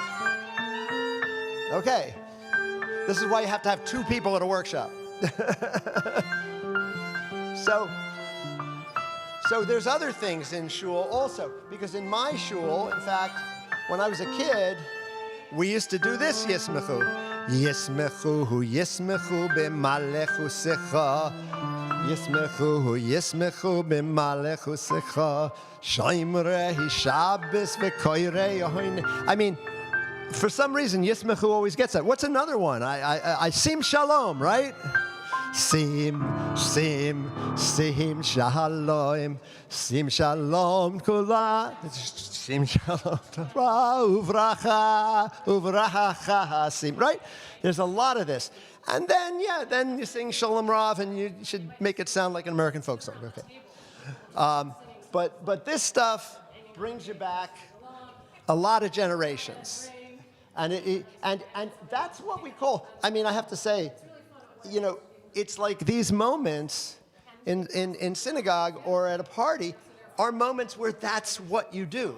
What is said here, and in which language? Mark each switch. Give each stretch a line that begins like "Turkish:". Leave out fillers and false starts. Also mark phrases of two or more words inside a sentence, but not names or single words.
English: Okay. This is why you have to have two people at a workshop. So there's other things in shul also, because in my shul, in fact, when I was a kid, we used to do this Yismechu.
Hebrew: ישמחו במלכותך. ישמחו במלכותך. שומרי שבת וקוראי עונג.
English: I mean, for some reason, Yismechu always gets that. What's another one? I
Hebrew: שים שלום,
English: right?
Hebrew: שים שלום, שים שלום כולה, שים שלום וברכה, שים,
English: right? There's a lot of this. And then you sing
Hebrew: שלום רב,
English: and you should make it sound like an American folk song, okay? But this stuff brings you back a lot of generations. And that's what we call, I mean, I have to say, you know, it's like these moments in synagogue or at a party are moments where that's what you do.